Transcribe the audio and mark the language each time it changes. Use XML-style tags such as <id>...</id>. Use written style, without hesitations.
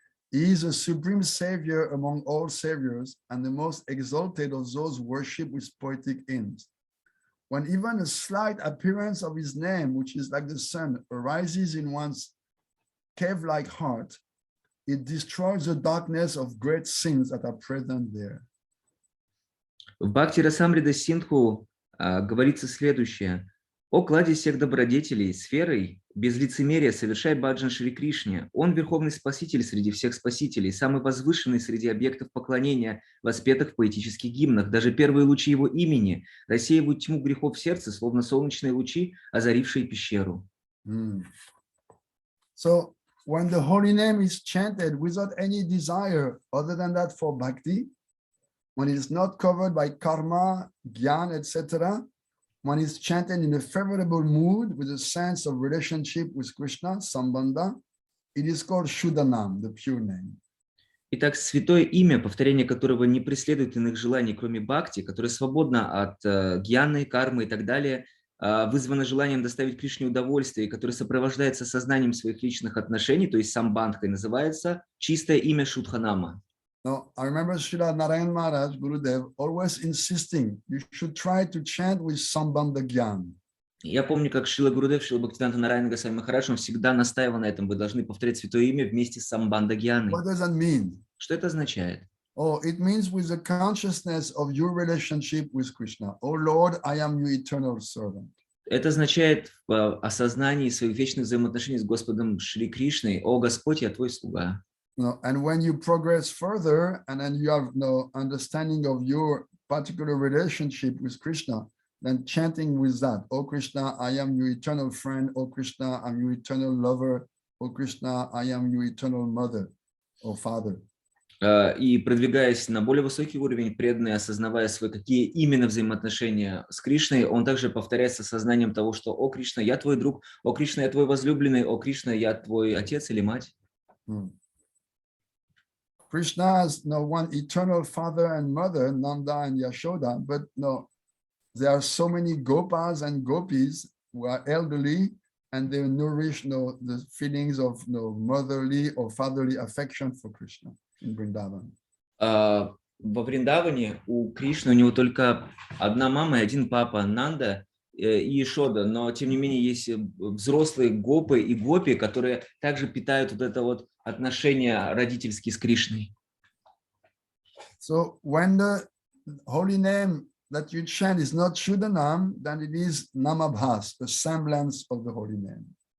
<en>He is a supreme savior among all saviors and the most exalted of those worshipped with poetic hymns. When even a slight appearance of his name, which is like the sun, arises in one's cave-like heart, it destroys the darkness of great sins that are present there.</en> <ru>В Бхакти-Расамрита Синдху говорится следующее. «О кладезь всех добродетелей, сферой, без лицемерия совершай баджан Шри Кришне. Он верховный спаситель среди всех спасителей, самый возвышенный среди объектов поклонения, воспетых в поэтических гимнах. Даже первые лучи его имени рассеивают тьму грехов в сердце, словно солнечные лучи, озарившие пещеру».</ru> <en>So, when the holy name is chanted without any desire other than that for bhakti, when it is not covered by karma, gyan, etc., when it's chanted in a favorable mood with a sense of relationship with Krishna, sambandha, it is called Shuddhanam, the pure name.</en> <ru>Итак, святое имя, повторение которого не преследует иных желаний, кроме бхакти, которое свободно от гьяны, кармы и так далее, вызвано желанием доставить Кришне удовольствие, которое сопровождается сознанием своих личных отношений, то есть самбандхой, называется чистое имя Шуддханама.</ru> <en>Now, I remember Srila Narayan Maharaj, Gurudev, always insisting you should try to chant with Sambandha Gyan.</en> <ru>Я помню, как Шрила Гурудев, Шрила Бхактиведанта Нараяна Госвами Махарадж, он всегда настаивал на этом. Вы должны повторять святое имя вместе с самбандха гьяной.</ru> <en>What does that mean?</en> <ru>Что это означает?</ru> <en>Oh, it means with the consciousness of your relationship with Krishna. Oh Lord, I am your eternal servant.</en> <ru>Это означает в осознании своих вечных взаимоотношений с Господом Шри Кришной. О Господь, я твой слуга.</ru> <en>No, and when you progress further, and then you have no understanding of your particular relationship with Krishna, then chanting with that, oh Krishna, I am your eternal friend. Oh Krishna, I am your eternal lover. Oh Krishna, I am your eternal mother or father.</en> <ru>И продвигаясь на более высокий уровень, преданный, осознавая свои какие именно взаимоотношения с Кришной, он также повторяет с осознанием того, что «О Кришна, я твой друг», «О Кришна, я твой возлюбленный», «О Кришна, я твой отец или мать».</ru> <en>Krishna has no one eternal father and mother, Nanda and Yashoda, but no, there are so many gopas and gopis who are elderly and they nourish the feelings of motherly or fatherly affection for Krishna in Vrindavan.</en> <ru>Во Вриндаване у Кришны у него только одна мама и один папа, Нанда и Ешода, но тем не менее есть взрослые гопы и гопи, которые также питают вот это вот отношения родительские с Кришной.</ru> <en>So when the holy name that you chant is not Shuddhanam, then it is Namabhas, the semblance of the holy name.</en>